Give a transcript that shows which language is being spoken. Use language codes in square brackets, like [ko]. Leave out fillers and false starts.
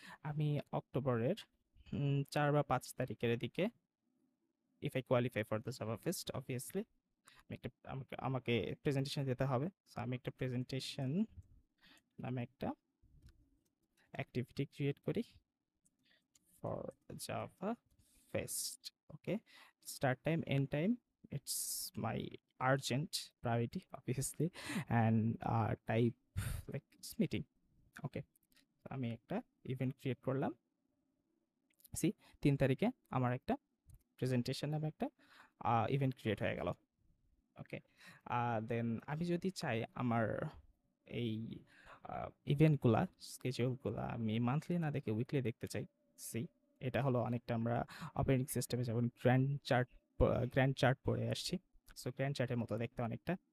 [bn] আমি অক্টোবরের 4 বা 5 তারিখের দিকে, [en] if I qualify for the Java fest obviously, [bn] আমাকে প্রেজেন্টেশন দিতে হবে। সো আমি একটা প্রেজেন্টেশন নামে একটা অ্যাক্টিভিটি ক্রিয়েট করি [en] for Java Fest. Okay, start time, end time. It's my urgent priority, obviously, and type like it's meeting. [bn] Okay, আমি একটা ইভেন্ট ক্রিয়েট করলাম। 3 তারিখে আমার একটা প্রেজেন্টেশন নামে একটা ইভেন্ট ক্রিয়েট হয়ে গেল। ওকে, দেন আমি যদি চাই আমার এই ইভেন্টগুলা, স্কেজুলগুলা আমি মান্থলি না দেখে উইকলি দেখতে চাই, এটা হলো অনেকটা আমরা অপারেটিং সিস্টেমে যেমন গ্র্যান্ড চার্ট পড়ে আসছি, সো গ্র্যান্ড চার্টের মতো দেখতে অনেকটা।